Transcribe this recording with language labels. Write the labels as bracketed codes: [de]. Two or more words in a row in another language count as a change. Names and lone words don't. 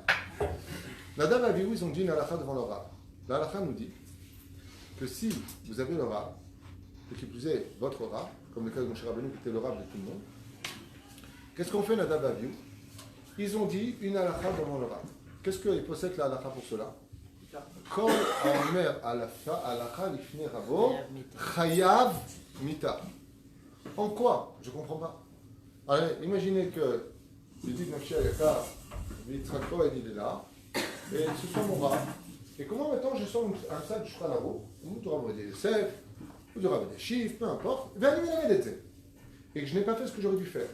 [fr] Nadav et Avihu, ils ont dit une halakha devant le Rav. La halakha nous dit que si vous avez le Rav, et qui plus est votre Rav, comme le cas de Moshe Rabbeinu qui était le Rav de tout le monde, qu'est-ce qu'on fait Nadav et Avihu? Ils ont dit une halakha devant le Rav. Qu'est-ce qu'il possède la halakha pour cela? [he] כל אומר הלכה לפני רבו חייב מיתה. [fr] En quoi? Je ne comprends pas. Allez, imaginez que je dis Nafshi Ayaka, Yitzhak Cohen, il est là, et ce soit mon Rav. Et comment maintenant je sors un sac du Shulchan ou du Rav Yosef, ou du Rav Shif, peu importe, et que je n'ai pas fait ce que j'aurais dû faire.